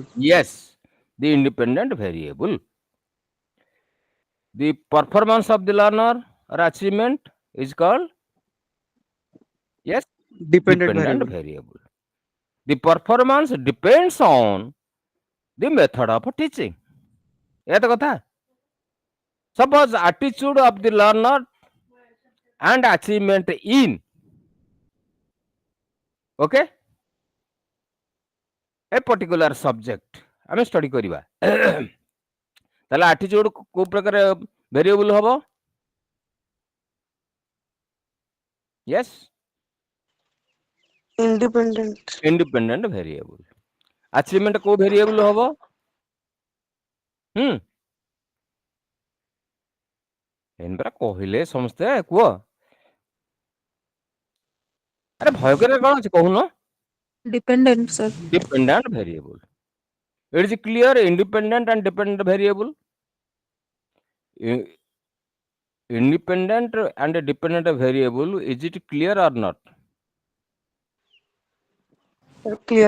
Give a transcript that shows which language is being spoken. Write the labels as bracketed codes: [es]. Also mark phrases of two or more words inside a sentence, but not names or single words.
[en] Yes, the independent variable. The performance of the learner or achievement is called, yes, Dependent dependent variable. variable. The performance depends on the method of teaching. [hi] ये तो कथा. [en] Suppose attitude of the learner and achievement in, okay, a particular subject [or] ଆମେ study କରିବା. ତାହେଲେ attitude କୋଉ ପ୍ରକାର variable ହବ? [en] Yes, ଇଣ୍ଡିପେଣ୍ଡେଣ୍ଟ। independent variable. Achievement [or] କୋଉ variable ହବ? ଏନ୍ ପରା କହିଲେ ସମସ୍ତେ କୁହ। ଆରେ ଭୟ କରିବା କଣ ଅଛି କହୁନ? [en] Dependent, sir. Dependent variable. It is clear, independent and dependent variable. Independent and dependent variable, is it clear or not? କ୍ଲିୟର।